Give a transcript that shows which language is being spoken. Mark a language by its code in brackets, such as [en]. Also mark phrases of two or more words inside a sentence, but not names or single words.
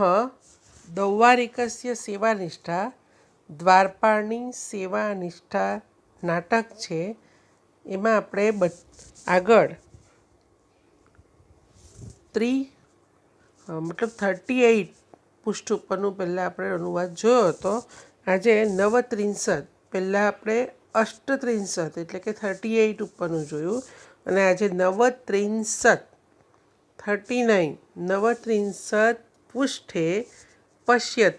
[sa] दौवारिकस्य सेवानिष्ठा [gu] દ્વારપાળની સેવાનિષ્ઠા નાટક છે। એમાં આપણે આગળ 38 પૃષ્ઠ ઉપરનું પહેલાં આપણે અનુવાદ જોયો હતો। આજે 39 પહેલાં આપણે 38 એટલે કે 38 ઉપરનું જોયું અને આજે 39 પૃષ્ઠે પશ્યત।